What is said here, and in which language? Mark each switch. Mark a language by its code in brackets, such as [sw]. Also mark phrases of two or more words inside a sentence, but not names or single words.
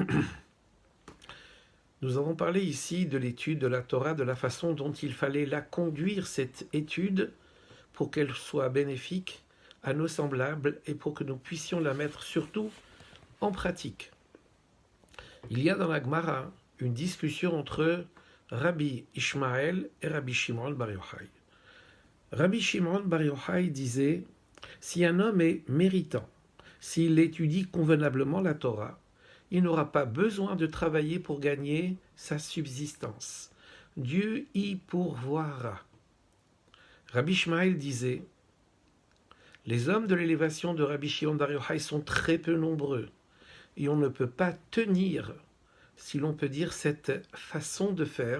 [fr] Nous avons parlé ici de l'étude de la Torah, de la façon dont il fallait la conduire, cette étude, pour qu'elle soit bénéfique à nos semblables et pour que nous puissions la mettre surtout en pratique. Il y a dans la Gemara une discussion entre Rabbi Ishmael et Rabbi Shimon bar Yochai. Rabbi Shimon bar Yochai disait « Si un homme est méritant, s'il étudie convenablement la Torah, il n'aura pas besoin de travailler pour gagner sa subsistance. Dieu y pourvoira. » Rabbi Ishmael disait « Les hommes de l'élévation de Rabbi Shimon bar Yochai sont très peu nombreux, et on ne peut pas tenir, si l'on peut dire, cette façon de faire.